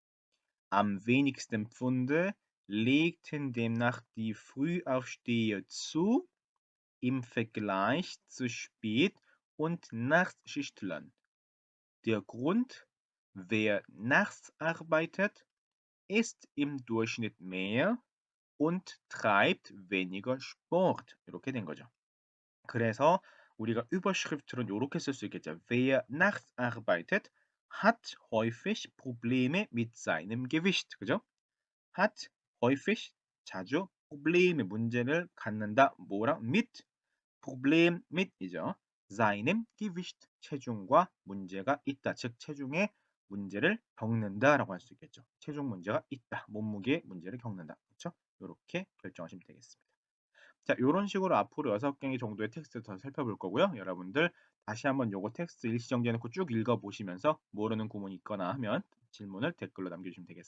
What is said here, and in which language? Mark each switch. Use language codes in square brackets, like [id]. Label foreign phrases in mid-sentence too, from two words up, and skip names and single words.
[de] Am wenigsten Pfunde legten demnach die Frühaufsteher zu im Vergleich zu Spät- und Nachtschichtlern. Der Grund, wer nachts arbeitet, isst im Durchschnitt mehr und treibt weniger Sport. [ko] 이렇게 된 거죠. 그래서 우리가 Überschrift로 이렇게 쓸 수 있겠죠. [de] Wer nachts arbeitet, hat häufig Probleme mit seinem Gewicht. [ko] 그죠? [de] hat häufig [ko] 자주 Probleme 문제를 갖는다. 뭐랑 [de] mit Problem mit [ko] 이죠. [de] seinem Gewicht [ko] 체중과 문제가 있다. 즉 체중에 문제를 겪는다라고 할 수 있겠죠. 체중 문제가 있다. 몸무게 문제를 겪는다. 그렇죠? 이렇게 결정하시면 되겠습니다. 자, 이런 식으로 앞으로 6개 정도의 텍스트를 더 살펴볼 거고요. 여러분들 다시 한번 요거 텍스트 일시정지해 놓고 쭉 읽어보시면서 모르는 구문이 있거나 하면 질문을 댓글로 남겨주시면 되겠습니다.